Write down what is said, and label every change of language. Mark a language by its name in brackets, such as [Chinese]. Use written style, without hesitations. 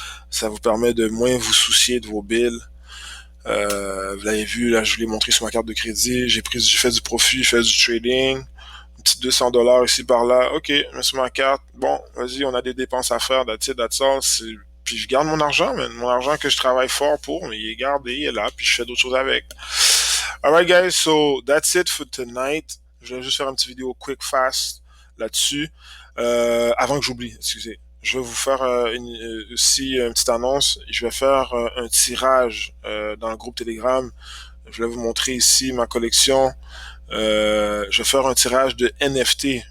[French] Ça vous permet de moins vous soucier de vos bills. Vous l'avez vu, là, je vous l'ai montré sur ma carte de crédit. J'ai fait du profit, j'ai fait du trading. Un petit 200 $ ici par là. OK, je mets sur ma carte. Bon, vas-y, on a des dépenses à faire. [English] That's it, that's all. [French] Puis je garde mon argent, man. Mon argent que je travaille fort pour, mais il est gardé, il est là, puis je fais d'autres choses avec. [English] Alright, guys, so that's it for tonight. [French] Je vais juste faire une petite vidéo [English] quick, fast [French] là-dessus. Avant que j'oublie, excusez. Je vais vous faire aussi une petite annonce. Je vais faire un tirage dans le groupe Telegram. Je vais vous montrer ici ma collection. Je vais faire un tirage de NFT.